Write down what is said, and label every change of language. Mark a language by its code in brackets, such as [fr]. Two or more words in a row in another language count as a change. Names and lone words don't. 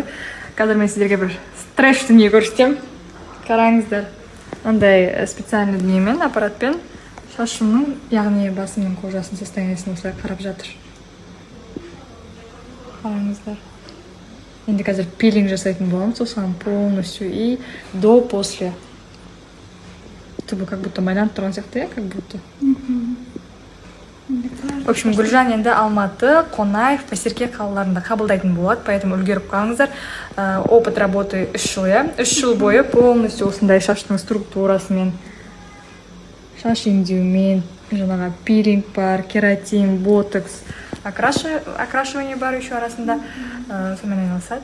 [kk] Қазір мен сіздерге бір стресс дүние көрсетемін. Қараңыздар. Андай специальный дүниемен, аппаратпен шашымның, яғни басымның кожасын состояниесін осылай қарап жатыр. Қараңыздар. Енді қазір пилинг жасайтын боламын, сосын [ru] полностью и до после. [kk] Түбі [ru] как будто [kk] байланып тұрған сияқты, [ru] как будто. В общем, [kk] Гүлжан енді Алматы, Қонаев, Байсерке қалаларында қабылдайтын болады, поэтому үлгеріп қалыңыздар. [ru] Опыт работы [kk] 3 жыл, иә. 3 жыл бойы полностью осындай шаштың структурасымен, шаш емдеумен, жаңағы пилинг бар, кератин, ботокс, окрашивание бар еще арасында.